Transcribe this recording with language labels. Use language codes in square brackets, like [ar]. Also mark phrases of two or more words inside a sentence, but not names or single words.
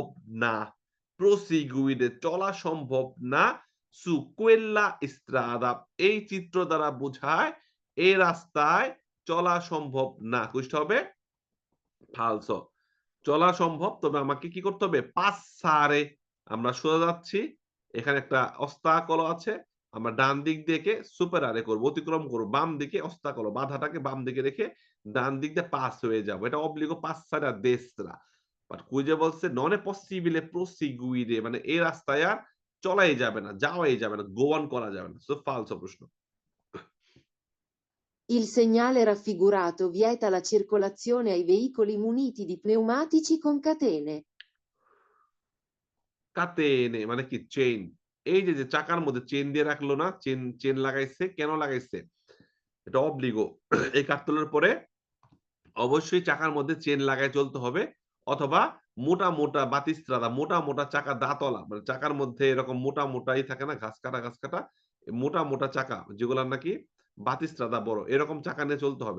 [bn] না প্রসিগুইরে চলা সম্ভব না [it] su quella strada [bn] এই চিত্র দ্বারা বোঝায় এই রাস্তায় চলা সম্ভব না কোনটা হবে ফালসো চলা সম্ভব তবে আমাকে কি করতে হবে পাসারে আমরা সোজা যাচ্ছি এখানে একটা অস্তাকল আছে আমরা ডান দিক থেকে সুপারারে করব অতিক্রম করব বাম দিকে অস্তাকল বাধাটাকে বাম দিকে রেখে ডান দিক দিয়ে পাস হয়ে যাব এটা [it] obbligo passare a destra [bn] বাট কুইজে বলছে [it] non è possibile proseguire [bn] মানে এই রাস্তায় আর চলাই যাবে না যাওয়াই যাবে না [en] go on [bn] করা যাবে না সো ফালসো প্রশ্ন [it] Il segnale raffigurato vieta la circolazione ai veicoli muniti di pneumatici con catene. [bn] কাতেনে মানে কি চেইন এই যে চাকার মধ্যে চেইন দিয়ে রাখলো না? চেইন লাগাইছে। কেন লাগাইছে? এটা অব্লিগো। এই কাঠতলের পরে অবশ্যই চাকার মধ্যে চেইন লাগায় চলতে হবে অথবা মোটা বাতিস্ত্রাদা মোটা চাকা দাঁতওয়ালা মানে চাকার মধ্যে এরকম মোটাই থাকে না ঘাস কাটা মোটা চাকা যেগুলার নাকি বাতিস্ত্রাদা বড় এরকম চাকা নিয়ে চলতে হবে।